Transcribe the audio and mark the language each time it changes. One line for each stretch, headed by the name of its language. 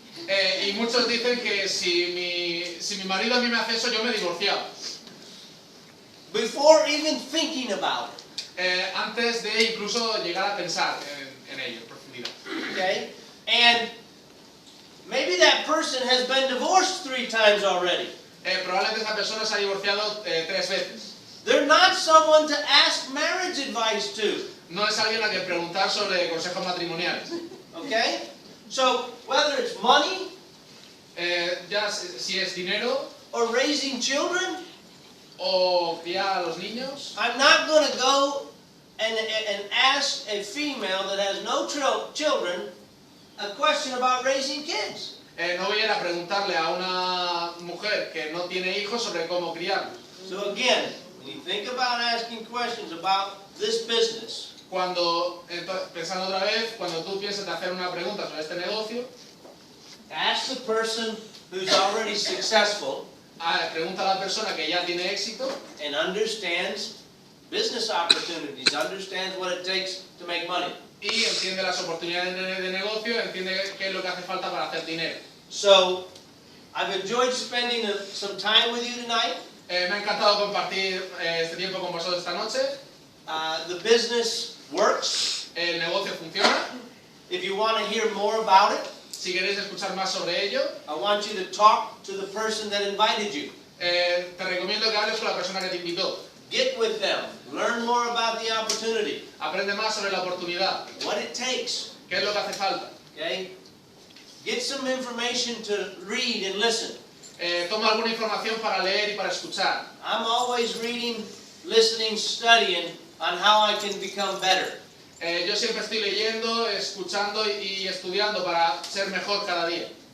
Spanish: Y muchos dicen que si mi marido a mí me hace eso, yo me divorciaba.
English: Before even thinking about it.
Spanish: Antes de incluso llegar a pensar en ello, en profundidad.
English: Okay? And maybe that person has been divorced 3 times already.
Spanish: Probablemente esa persona se ha divorciado 3 veces.
English: They're not someone to ask marriage advice to.
Spanish: No es alguien a quien preguntar sobre consejos matrimoniales.
English: Okay? So, whether it's money
Spanish: Ya si es dinero
English: or raising children,
Spanish: o criar a los niños,
English: I'm not going to go and ask a female that has no children a question about raising kids.
Spanish: no voy a ir a preguntarle a una mujer que no tiene hijos sobre cómo criarlos.
English: So again, when you think about asking questions about this business,
Spanish: Pensando otra vez, cuando tú piensas de hacer una pregunta sobre este negocio,
English: ask the person who's already successful
Spanish: pregunta a la persona que ya tiene éxito
English: and understands business opportunities, understands what it takes to make money.
Spanish: y entiende las oportunidades de negocio, entiende qué es lo que hace falta para hacer dinero.
English: So, I've enjoyed spending some time with you tonight.
Spanish: Me ha encantado compartir este tiempo con vosotros esta noche.
English: The business works.
Spanish: El negocio funciona.
English: If you want to hear more about it,
Spanish: Si queréis escuchar más sobre ello,
English: I want you to talk to the person that invited you.
Spanish: te recomiendo que hables con la persona que te invitó.
English: Get with them. Learn more about the opportunity.
Spanish: Aprende más sobre la oportunidad.
English: what it takes.
Spanish: ¿Qué es lo que hace falta?
English: Okay? Get some information to read and listen.
Spanish: Toma alguna información para leer y para escuchar.
English: I'm always reading, listening, studying on how I can become better.
Spanish: Yo siempre estoy leyendo, escuchando y estudiando para ser mejor cada día.